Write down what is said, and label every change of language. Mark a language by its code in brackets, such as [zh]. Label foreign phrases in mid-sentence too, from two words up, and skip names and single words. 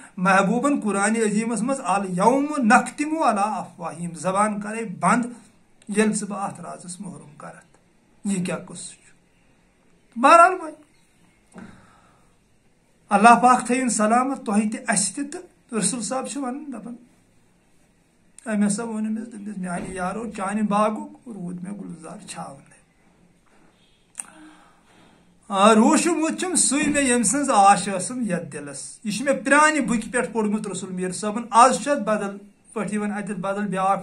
[ks] محبوٗبن قرآنِ عظیٖمس منٛز [ar] الیوم نختمُ علی افواہِم [ks] زبان کرے بنٛد یل ثہ بہ ات رازس محروم کرت یہ کیا قصہ بہرحال وۄنۍ اللہ پاک تھٲیِن سلامت تۄہہِ تہِ اَسہِ تہِ تہٕ رسول صاحب چھِ وَنان دَپان أمۍ ہسا ووٚن أمِس دوٚپنَس میٛانہِ یارو چانہِ باغُک روٗد مےٚ گُلزار چھاونہٕ روٗشمُت چھُم سُے مےٚ ییٚمہِ سٕنٛز آش ٲسٕم یتھ دِلس یہِ چھُ مےٚ پرٛانہِ بُکہِ پٮ۪ٹھ پوٚرمُت رسول میٖر صٲبن آز چھُ اتھ بدل پٲٹھۍ یِوان اتٮ۪تھ بدل بیٛاکھ